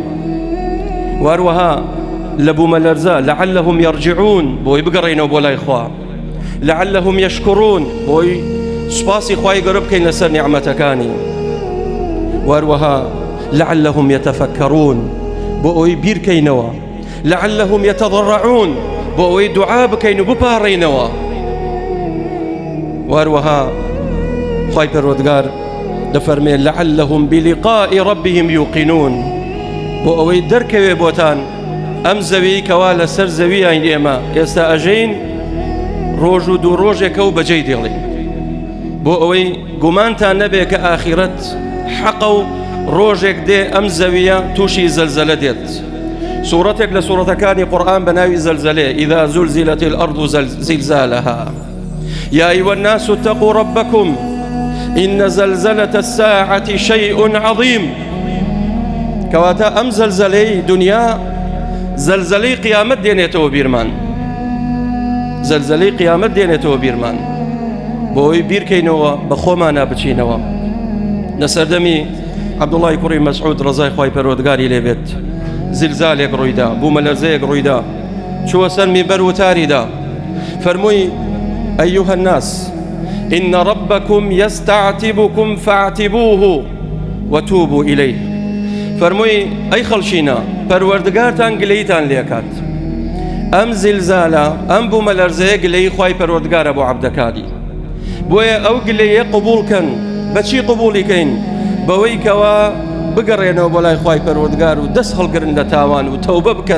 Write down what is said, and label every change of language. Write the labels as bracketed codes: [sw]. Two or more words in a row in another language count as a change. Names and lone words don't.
[ckb] وهروەها لە بوومە لەرزە [ar] لعلهم يرجعون، [ckb] بۆی بگەڕێنەوە بۆ لای خوا، [ar] لعلهم يشكرون، [ckb] بۆی سوپاسی خوای گەورە بکەین لەسەر نیعمەتەکانی، وهروەها [ar] لعلهم يتفكرون، [ckb] بۆ ئەوەی بیرکەینەوە، [ar] لعلهم يتضرعون، [ckb] بۆ ئەوەی دوعا بکەین و بپاڕێنەوە. وهروەها خوای پەروەردگار دەفەرمێ [ar] لعلهم بلقاء ربهم يوقنون، [ckb] بۆ ئەوەی دەرکەوێ بۆتان ئەم زەوی کەوا لەسەر زەویان ئێمە ئێستا ئەژەین ڕۆژ و دوو ڕۆژێکە و بەجێی دێڵین، بۆ ئەوەی گومانتان نەبێ کە ئاخیرەت حەقە و ڕۆژێک دێ ئەم زەویە تووشی زەلزەلە دێت. سوورەتێک لە سوورەتەکانی قورئان بە ناوی زەلزەلێ [ar] إذا زلزلت الأرض زلزالها يا أيها الناس اتقوا ربكم إن زلزلة الساعة شيء عظيم. [ckb] کەواتە ئەم زەلزەلەی دنیا زەلزەلەی قیامەت دێنێتەوە بیرمان، زەلزەلەی قیامەت دێنێتەوە بیرمان، بۆ ئەوەی بیرکەینەوە بە خۆمانە بچینەوە. لە سەردەمی عەبدوڵڵای کوڕی مەسعود ڕەزای خوای پەروەردگاری لێبێت، زلزالێک ڕوویدا، بوومە لەرزەیەک ڕوویدا، چووە سەر میبەر وتاریدا، فەرمووی [ar] أيها الناس إن ربكم يستعتبكم فاعتبوه وتوبوا إليه. [ckb] فەرمووی ئەی خەڵشینە، پەروەردگارتان گلەیتان لێکات، ئەم زلزالە ئەم بوومە لەرزەیە گلەی خوای پەروەردگارە بۆ عەبدەکانی، بۆیە ئەو گلەیە قبوڵکەن. بەچی قبوڵیکەین؟ بەوەی کەوا بگەڕێنەوە بۆ لای خوای پەروەردگار و دەست هەڵگرن لە تاوان و تەوبە بکەن.